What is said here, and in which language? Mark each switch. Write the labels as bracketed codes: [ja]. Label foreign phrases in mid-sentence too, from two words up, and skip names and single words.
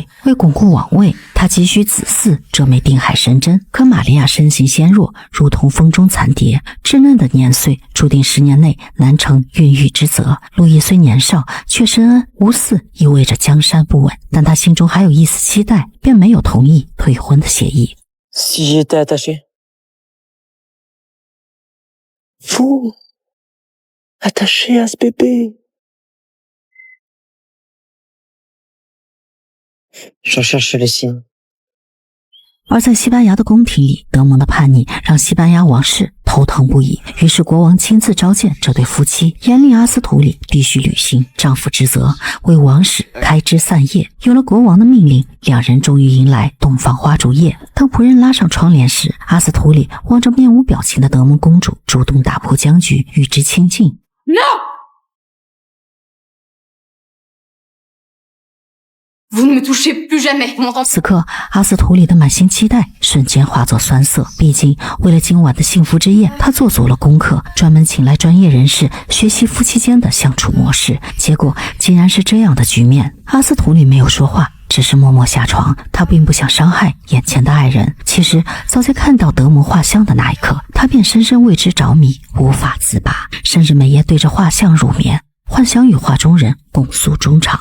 [zh] 为巩固王位，他急需子嗣这枚定海神针。可玛利亚身形纤弱，如同风中残蝶，稚嫩的年岁注定10年内难成孕育之责。路易虽年少，却深谙无嗣意味着江山不稳，但他心中还有一丝期待，便没有同意退婚的协议。 [fr] Si j'étais attaché? Vous, attaché à ce bébé. Je cherche le signe。 [zh] 而在西班牙的宫廷里，德蒙的叛逆让西班牙王室头疼不已。于是国王亲自召见这对夫妻，严令阿斯图里必须履行丈夫职责，为王室开枝散叶。有了国王的命令，两人终于迎来东方花烛夜。当仆人拉上窗帘时，阿斯图里望着面无表情的德蒙公主，主动打破僵局，与之亲近。 [fr] Vous ne me touchez plus jamais, vous m'entendez？ [zh] 此刻，阿斯图里的满心期待瞬间化作酸涩。毕竟，为了今晚的幸福之夜，他做足了功课，专门请来专业人士学习夫妻间的相处模式。结果竟然是这样的局面。阿斯图里没有说话，只是默默下床。他并不想伤害眼前的爱人。其实，早在看到德蒙画像的那一刻，他便深深为之着迷，无法自拔，甚至每夜对着画像入眠，幻想与画中人共诉衷肠。